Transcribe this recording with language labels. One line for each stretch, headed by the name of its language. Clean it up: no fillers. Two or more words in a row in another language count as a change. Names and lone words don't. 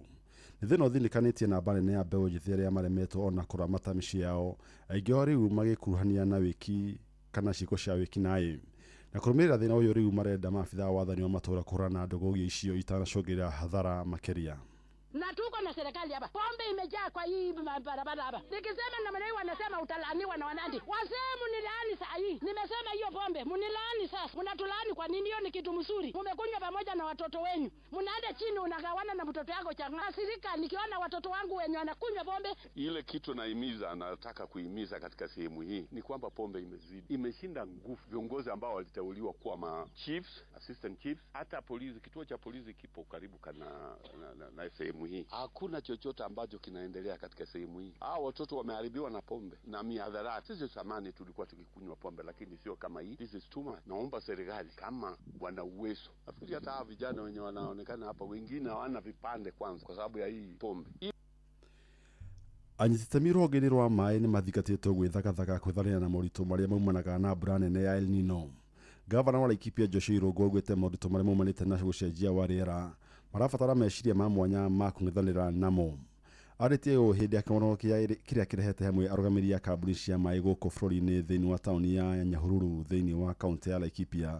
Kikuyu: Thina uthinikanĩtie na nene ya mbeũ njĩthĩ arĩa maremetwo ona kũramata mĩciĩ yao, aingĩ ao rĩu magĩkuruhania na wĩki kana ciĩko cia wĩki naĩ. Na kũrũmĩrĩra thĩna ũyũ rĩu marenda maabitha a wathani wa matũũra kũhũrana ndũgũ icio itanacũngĩrĩra hathara makĩria.
Swahili: Na tuko na serikali hapa. Pombe imejaa kwa hii barabara hapa. Nikisema na maneno wanasema utalaaniwa na wanandi. Wasema mnilaani saa hii. Nimesema hiyo pombe mnilaani sasa. Mnatulaani kwa nini? Hiyo ni kitu mzuri. Mmekunywa pamoja na watoto wenu. Mnaenda chini unagawana na mtoto wako changa. Sirika nikiona watoto wangu wenye wanakunywa pombe. Ile kitu naimiza nataka kuimiza katika sehemu hii ni kwamba pombe imezidi. Imeshinda nguvu viongozi ambao waliteuliwa kuwa ma chiefs,
English: assistant chiefs,
Swahili: hata polisi, kituo cha polisi kipo karibu na sehemu hii. Hakuna chochote ambacho kinaendelea katika sehemu hii. Hao watoto wameharibiwa na pombe na miadharati. Sisi zamani tulikuwa tukikunywa pombe lakini sio kama hii.
English: This is too much.
Swahili: Naomba serikali kama wana uwezo. Nafikiri hata hawa vijana wenye wanaonekana hapa wengine hawana vipande kwanza kwa sababu ya hii pombe.
Kikuyu: Anyitĩtemi rũhonge-inĩ rwa maĩ nĩ mathingatĩtwo gwĩthagathaka kwĩthanĩra na moritũ marĩa maumanaga na mbura nene ya El Nino. Gavana wa Laikipia Joshua Irungu augĩte moritũ marĩa maumanĩte na gũcenjia wa rĩera marabatara meciria ma mwanya ma kũng'ethanĩra namo. Arĩtie ũũ hĩndĩ ya kĩonererio kĩrĩa kĩrehete hamwe arũgamĩrĩri a kambuni cia maĩ gũkũ bũrũri-inĩ thĩinĩ wa taũni ya Nyahururu thĩinĩ wa kaunti ya Laikipia.